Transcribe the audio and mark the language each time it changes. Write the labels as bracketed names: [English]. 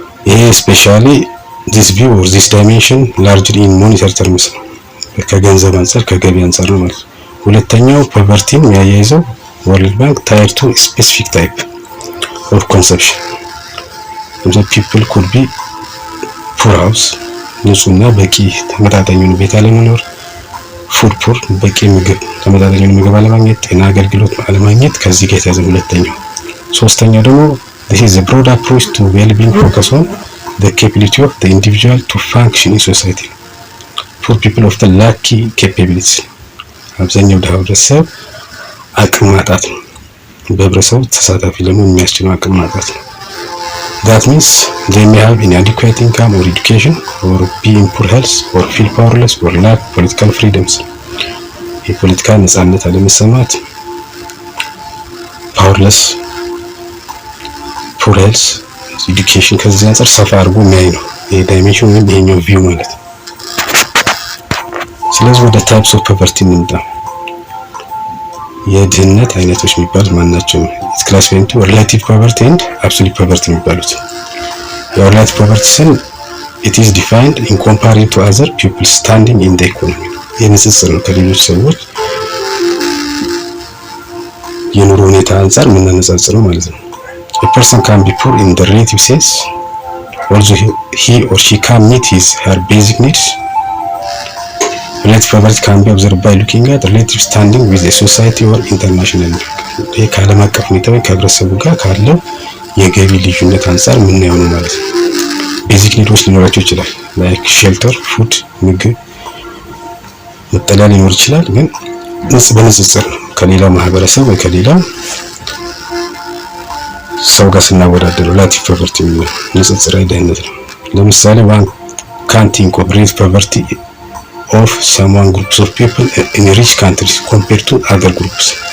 [Amharic] ይሄ ስፔሻሊ [English] this view or this dimension largely in monetary terms [Amharic] ነው ከገንዘብ አንፃር ከገቢ አንፃር ነው ማለት ነው። ሁለተኛው ፖቨርቲን የሚያያይዘው ወርልድ ባንክ [English] tied to specific type of consumption. the people could be poor house [Amharic] ንጹህና በቂ ተመጣጣኝ ቤት አለመኖር፣ ፉድ ፑር በቂ ምግብ ተመጣጣኝ ምግብ አለማግኘት፣ ጤና አገልግሎት አለማግኘት ከዚህ ጋር የተያዘ ሁለተኛው። ሶስተኛው ደግሞ [English] This is a broad approach to well-being focus on the capability of the individual to function in society. Poor people often lack key capabilities. [Amharic] አብዛኛው ድሃ ህብረተሰብ አቅም ማጣት ነው። [English] በህብረተሰቡ ተሳታፊ ለመሆን የሚያስችለው አቅም ማጣት ነው። That means they may have inadequate income or education, or be in poor health, or feel powerless, or lack political freedoms. [Amharic] የፖለቲካ ነፃነት አለመሰማት፣ [English] powerless, poor health, education [Amharic] ከዚህ አንፃር ሰፋ አድርጎ የሚያይ ነው ይሄ ዳይሜንሽን ወይም ይሄኛው ቪው ማለት ነው። ስለዚህ ወደ ታይፕስ ኦፍ ፖቨርቲ እንምጣ። የድህነት አይነቶች የሚባሉት ማናቸው? [English] ኢትስ ክላሲፋይድ ኢንቱ ሪሌቲቭ ፖቨርቲ ኤንድ አብሶሉት ፖቨርቲ የሚባሉት። [Amharic] የሪሌቲቭ ፖቨርቲ ስን [English] it is defined in comparing to other people standing in the economy. [Amharic] የንጽጽር ነው ከሌሎች ሰዎች የኑሮ ሁኔታ አንፃር የምናነጻጽረው ማለት ነው። [English] A person can be poor in the relative sense, although he or she can meet her basic needs. Relative poverty can be observed by looking at relative standing with a society or international. [Amharic] ይሄ ከዓለም አቀፍ ሁኔታ ወይ ከህብረተሰቡ ጋር ካለው የገቢ ልዩነት አንፃር የምናየው ነው ማለት ነው። ቤዚክ ኒዶች ሊኖራቸው ይችላል፣ ላይክ ሼልተር፣ ፉድ፣ ምግብ፣ መጠለያ ሊኖር ይችላል። ግን በንጽጽር ነው ከሌላው ማህበረሰብ ወይ ከሌላው ሰው ጋር ስናወዳደር ሪሌቲቭ ፖቨርቲ ነው፣ ንጽጽራዊ ድህነት ነው። ለምሳሌ [English] one can't think of relative poverty of some groups of people in rich countries compared to other groups.